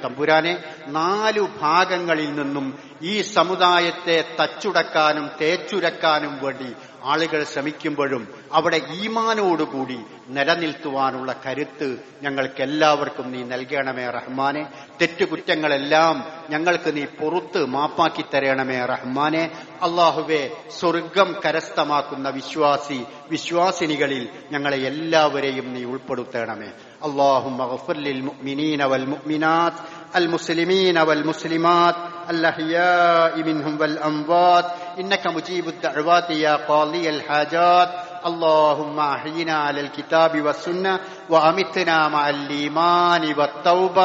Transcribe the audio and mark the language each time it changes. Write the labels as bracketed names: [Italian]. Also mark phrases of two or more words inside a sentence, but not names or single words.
[Malayalam] 4 ഭാഗങ്ങളിൽ നിന്നും ഈ സമുദായത്തെ തച്ചുടക്കാനും തേച്ചുരക്കാനും വേണ്ടി ആളുകൾ ശ്രമിക്കുമ്പോഴും അവിടെ ഈമാനോടുകൂടി നിലനിൽത്തുവാനുള്ള കരുത്ത് ഞങ്ങൾക്കെല്ലാവർക്കും നീ നൽകണമേ റഹ്മാനെ. തെറ്റുകുറ്റങ്ങളെല്ലാം ഞങ്ങൾക്ക് നീ പുറത്ത് മാപ്പാക്കി തരണമേ റഹ്മാനെ. അല്ലാഹുവേ, സ്വർഗം കരസ്ഥമാക്കുന്ന വിശ്വാസിനികളിൽ ഞങ്ങളെ എല്ലാവരെയും നീ ഉൾപ്പെടുത്തണമേ. [Arabic] اللهم اغفر للمؤمنين والمؤمنات المسلمين والمسلمات الأحياء منهم والأموات إنك مجيب الدعوات يا قاضي الحاجات. اللهم أحينا على الكتاب والسنة وأمتنا مع الإيمان والتوبة.